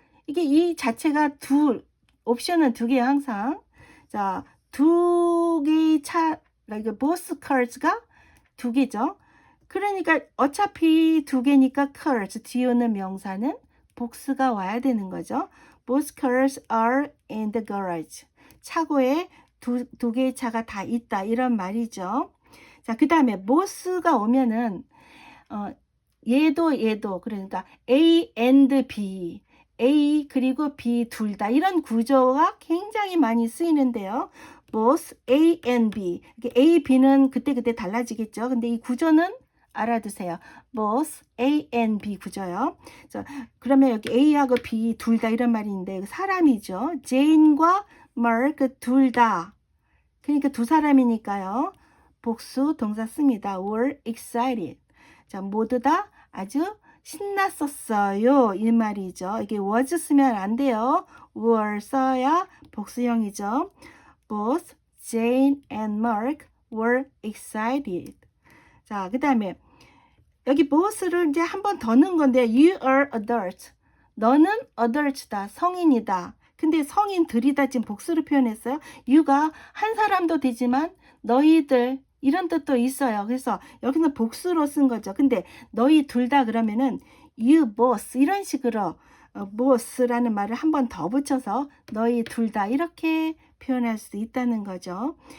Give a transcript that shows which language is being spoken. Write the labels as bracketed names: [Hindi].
[Korean] 이게 이 자체가 옵션은 두 개예요, 항상. 자, 두 개의 차, 그러니까 both cars가 두 개죠. 그러니까 어차피 두 개니까 cars, 뒤에 오는 명사는 복수가 와야 되는 거죠. [English] Both cars are in the garage. [Korean] 차고에 두 개의 차가 다 있다. 이런 말이죠. 자, 그 다음에 both가 오면은, 얘도, 그러니까 A and B. A 그리고 B 둘 다 이런 구조가 굉장히 많이 쓰이는데요. [English] both A and B. [Korean] A, B는 그때그때 달라지겠죠. 근데 이 구조는 알아두세요. [English] both A and B 구조요. [Korean] 자, 그러면 여기 A하고 B 둘 다 이런 말인데 사람이죠. Jane과 Mark 둘 다. 그러니까 두 사람이니까요. 복수 동사 씁니다. [English] were excited. [Korean] 자, 모두 다 아주 신났었어요. 이 말이죠. 이게 was 쓰면 안 돼요. were 써야 복수형이죠. [English] Both Jane and Mark were excited. [Korean] 자, 그 다음에 여기 both를 이제 한 번 더 넣은 건데 [English] you are adult. [Korean] 너는 adult다. 성인이다. 근데 성인들이다 지금 복수로 표현했어요. you가 한 사람도 되지만 너희들 이런 뜻도 있어요. 그래서 여기는 복수로 쓴 거죠. 근데 너희 둘 다 그러면은 [English] you both [Korean] 이런 식으로 both라는 말을 한 번 더 붙여서 너희 둘 다 이렇게 표현할 수 있다는 거죠.